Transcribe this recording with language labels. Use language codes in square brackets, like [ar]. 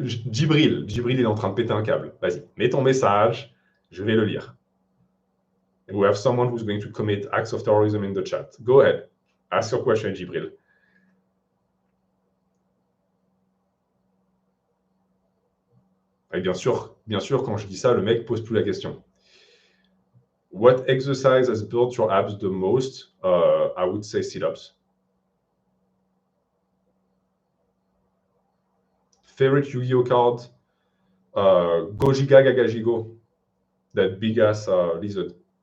[fr] Djibril, il est en train de péter un câble. Vas-y, mets ton message, je vais le lire. [en] And we have someone who's going to commit acts of terrorism in the chat. Go ahead. Ask your question, Djibril. [fr] Et bien sûr, quand je dis ça, le mec pose plus la question. [en] What exercise has built your abs the most? I would say sit-ups. Favorite Yu-Gi-Oh card? Gojiga Gagajigo. That big ass lizard.